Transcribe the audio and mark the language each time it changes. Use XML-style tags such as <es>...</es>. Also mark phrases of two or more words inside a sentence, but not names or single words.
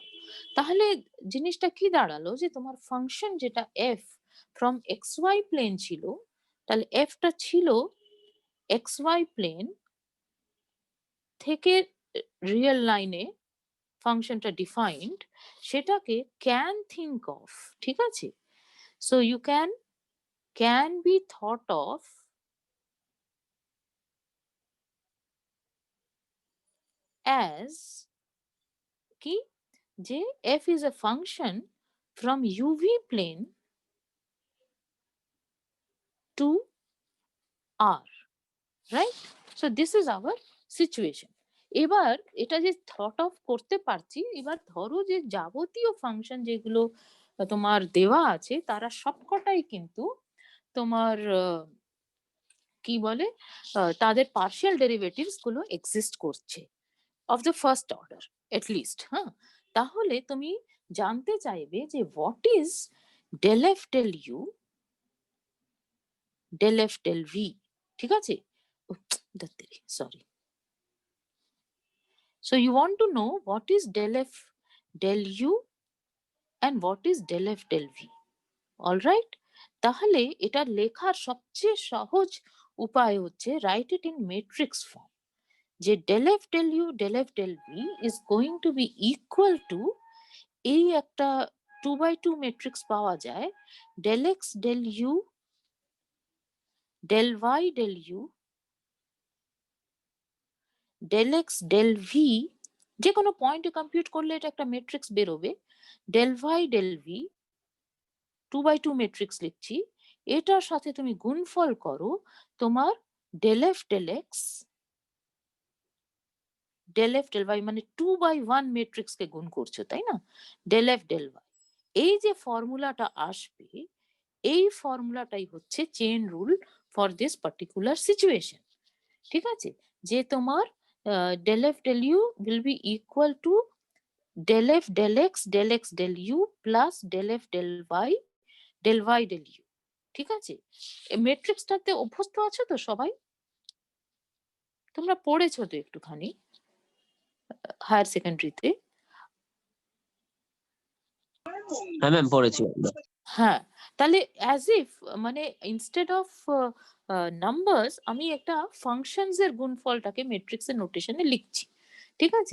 <bn>তাহলে জিনিসটা কি দাঁড়ালো যে তোমার ফাংশন যেটা f</bn> <en>from xy plane</en> <bn>ছিল, তাহলে f টা ছিল xy প্লেন থেকে</bn> <en>real line</en> <bn>ফাংশনটা ডিফাইন্ড, সেটাকে</bn> <en>can think of,</en> <bn>ঠিক আছে?</bn> <en>so you can be thought of as</en> <bn>কি, যে</bn> <en>f is a function from uv plane to r, right? So this is our situation.</en> <bn>এবার এটা যে</bn> <en>thought of</en> <bn>করতে পারছি, এবার ধরো যে যাবতীয় ফাংশন যেগুলো তোমার দেওয়া আছে তারা সবকটাই কিন্তু তোমার কি বলে তাদের</bn> <en>partial derivatives</en> <bn>গুলো এক্সিস্ট করছে</bn> <en>of the first order at least,</en> <bn>হ্যাঁ? তাহলে তুমি জানতে চাইবে যে</bn> <en>what is del f del u, del f del v,</en> <bn>ঠিক আছে? সরি।</bn> <en>So you want to know what is del f del u and what is del f del v. All right?</en> <bn>তাহলে এটা লেখার সবচেয়ে সহজ উপায় হচ্ছে</bn> <en>write it in matrix form.</en> <bn>যে</bn> <en>del f del u del f del v is going to be equal to,</en> <bn>এই একটা 2 by 2 ম্যাট্রিক্স পাওয়া যায়,</bn> <en>del x del u del y del u del x del v,</en> <bn>যে কোনো পয়েন্টে কম্পিউট করলে এটা একটা ম্যাট্রিক্স বেরোবে,</bn> <en>del y del v</en> <bn>2 by 2 ম্যাট্রিক্স লিখছি, এটার সাথে তুমি গুণফল করো তোমার</bn> <en>del f del x del f del y,</en> <bn>মানে 2 by 1 ম্যাট্রিক্স কে গুণ করছো, তাই না?</bn> <en>del f del y,</en> <bn>এই যে ফর্মুলাটা আসবে, এই ফর্মুলাটাই হচ্ছে</bn> <en>chain rule for this particular situation,</en> <bn>ঠিক আছে? যে তোমার</bn> <en>del f del u will be equal to del f del x del u plus del f del y del u,</en> <bn>ঠিক আছে? এই ম্যাট্রিক্সটাতে অভ্যস্ত আছো তো সবাই? তোমরা পড়েছো তো একটুখানি</bn> <en>higher secondary?</en> <bn>হ্যাঁ ম্যাম, পড়েছি আমরা। হ্যাঁ, তাহলে</bn> <en>as if,</en> <bn>মানে</bn> <en>instead of numbers</en> <bn>আমি একটা ফাংশনস এর গুণফলটাকে ম্যাট্রিক্সের নোটেশনে লিখছি, ঠিক আছে?</bn>